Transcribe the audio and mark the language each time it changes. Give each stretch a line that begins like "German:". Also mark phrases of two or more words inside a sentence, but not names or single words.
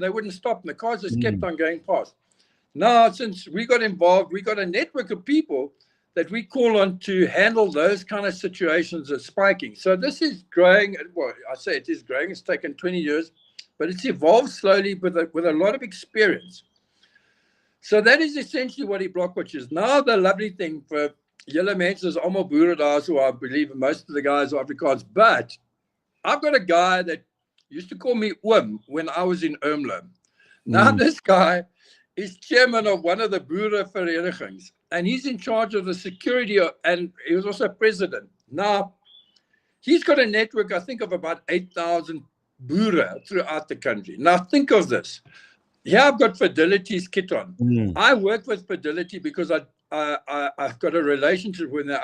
English: They wouldn't stop, and the cars just kept on going past. Now, since we got involved, we got a network of people that we call on to handle those kind of situations of spiking. So this is growing. Well, I say it is growing. It's taken 20 years, but it's evolved slowly with a lot of experience. So that is essentially what eblockwatch is. Now, the lovely thing for
Afrikaans: julle mense is almal boere daar,
English: so I believe most of the guys are Afrikaans, but I've got a guy that used to call me Oom when I was in Ermelo. Now, this guy is chairman of one of the
Afrikaans: boere verenigings,
English: and he's in charge of the security, and he was also president. Now, he's got a network, I think, of about 8,000 boere throughout the country. Now, think of this. Here I've got Fidelity's kit on. I work with Fidelity because I've got a relationship with them.